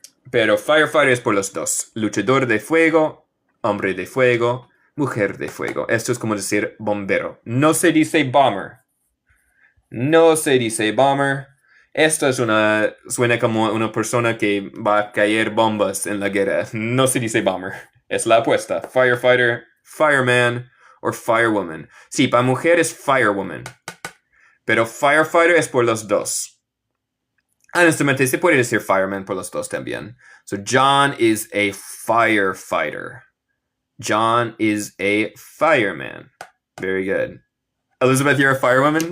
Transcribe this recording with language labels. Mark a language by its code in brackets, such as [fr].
[es] Pero firefighter es por los dos. Luchador de fuego, hombre de fuego, mujer de fuego. Esto es como decir bombero. No se dice bomber. No se dice bomber. Esto es suena como una persona que va a caer bombas en la guerra. No se dice bomber. Es la apuesta. [en] Firefighter, fireman o firewoman. [es] Sí, para mujer es firewoman. Pero firefighter es por los dos. Honestamente, se puede decir fireman por los dos también. [en] So, John is a firefighter. John is a fireman. Very good. Elizabeth, you're a firewoman?